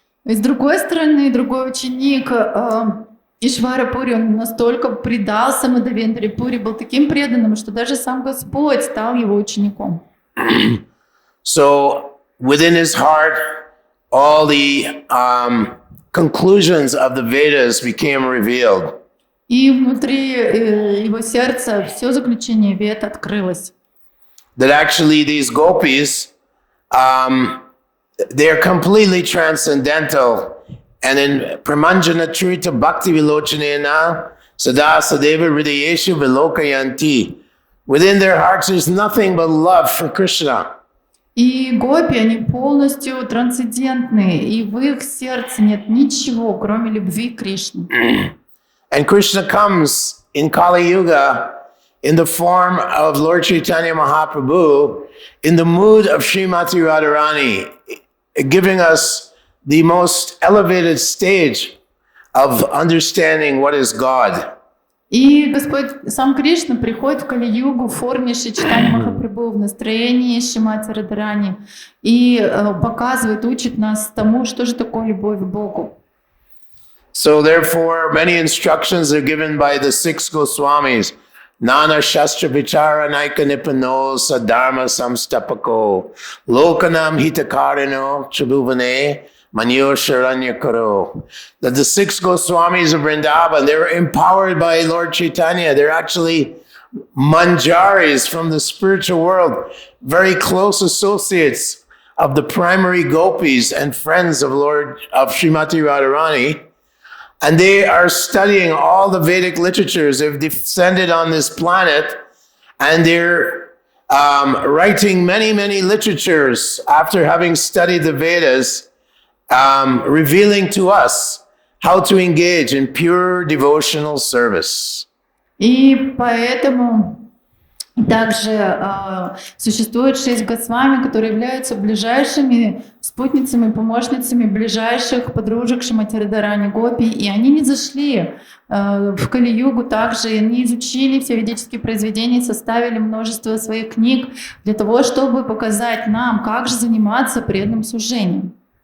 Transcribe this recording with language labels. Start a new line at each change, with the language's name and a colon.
Russian: И с другой стороны, другой ученик Ишварапури, он настолько предался Мадавендрапури, был таким преданным, что даже сам Господь стал его учеником.
English: So within his heart, all the conclusions of the Vedas became revealed.
Russian: И внутри его сердца все заключение Вед открылось.
English: That actually these Gopis, they're completely transcendental. And in
Sanskrit: Pramanjana Trita Bhakti Vilochanena Sada Sadeva Hridayeshu Vilokayanti.
English: Within their hearts there's nothing but love for Krishna.
Russian: И гопи, они полностью трансцендентные, и в их сердце нет ничего, кроме любви к Кришне.
English: And Krishna comes in Kali Yuga in the form of Lord Chaitanya Mahaprabhu, in the mood of Srimati Radharani, giving us the most elevated stage of understanding what is God.
Russian: И Господь, сам Кришна, приходит в Кали-югу в форме Шри Чайтаньи Махапрабху, в настроении Шримати Радхарани и показывает, учит нас тому, что же такое любовь к Богу.
English: So therefore, many instructions are given by the six Goswamis.
Sanskrit: Nana Shastra Vichara Naika Nipano Sadharma Samstapako Lokanam Hitakarino Chabhuvane Manyo Sharanya Karo.
English: That the six Goswamis of Vrindavan, they were empowered by Lord Chaitanya. They're actually manjaris from the spiritual world, very close associates of the primary gopis and friends of Srimati Radharani. And they are studying all the Vedic literatures. They've descended on this planet and they're writing many, many literatures after having studied the Vedas, revealing to us how to engage in pure devotional service.
Russian: И поэтому также существует 6 Госвами, которые являются ближайшими спутницами, помощницами ближайших подружек Шримати Радхарани Гопи, и они не зашли в Кали-югу также, они изучили все ведические произведения, составили множество своих книг для того, чтобы показать нам, как же заниматься преданным служением.